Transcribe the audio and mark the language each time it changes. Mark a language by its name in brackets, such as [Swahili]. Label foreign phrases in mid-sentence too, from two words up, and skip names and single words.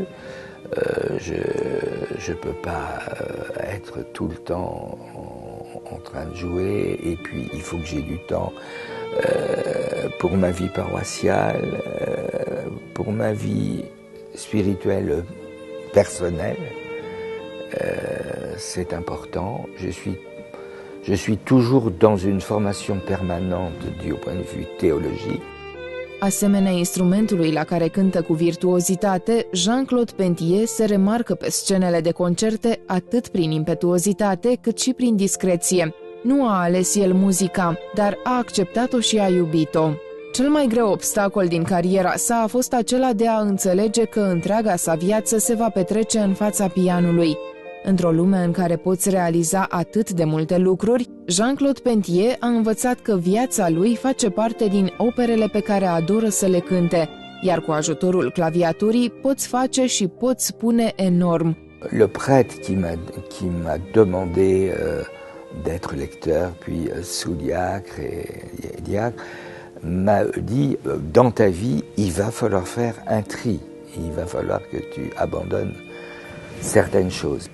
[French] Je ne peux pas être tout le temps en train de jouer, et puis il faut que j'ai du temps pour ma vie paroissiale, pour ma vie spirituelle personnelle. C'est important. Je suis toujours dans une formation permanente du point de vue théologique. [Romanian] Asemenea instrumentului la care cântă cu virtuozitate, Jean-Claude Pentier se remarcă pe scenele de concerte atât prin impetuozitate cât și prin discreție. Nu a ales el muzica, dar a acceptat-o și a iubit-o. Cel mai greu obstacol din cariera sa a fost acela de a înțelege că întreaga sa viață se va petrece în fața pianului. Într-o lume în care poți realiza atât de multe lucruri, Jean-Claude Pentier a învățat că viața lui face parte din operele pe care adoră să le cânte, iar cu ajutorul claviaturii poți face și poți spune enorm. [French] Le prêtre qui m'a demandé d'être lecteur, puis sous-diacre et diacre, m'a dit, dans ta vie, il va falloir faire un tri. Il va falloir que tu abandonnes certaines choses.